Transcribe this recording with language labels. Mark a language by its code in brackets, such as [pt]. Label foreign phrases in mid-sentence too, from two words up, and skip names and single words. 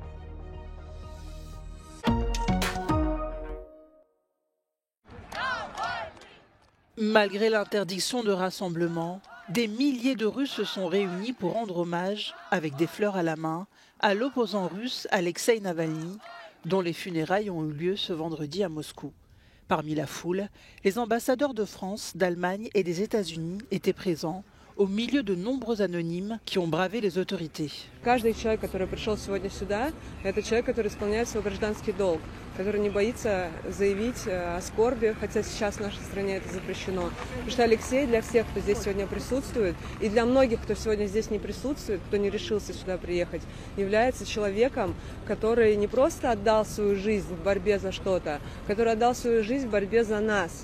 [fr] Malgré l'interdiction de rassemblement, des milliers de Russes se sont réunis pour rendre hommage, avec des fleurs à la main, à l'opposant russe Alexeï Navalny, dont les funérailles ont eu lieu ce vendredi à Moscou. Parmi la foule, les ambassadeurs de France, d'Allemagne et des États-Unis étaient présents, au milieu de nombreux anonymes qui ont bravé les autorités. [ru] Каждый человек, который пришел сегодня сюда, это человек, который исполняет свой гражданский долг, который не боится заявить о скорби, хотя сейчас в нашей стране это запрещено. Потому что Алексей для всех, кто здесь сегодня присутствует, и для многих, кто сегодня здесь не присутствует, кто не решился сюда приехать, является человеком, который не просто отдал свою жизнь в борьбе за что-то, который отдал свою жизнь в борьбе за нас.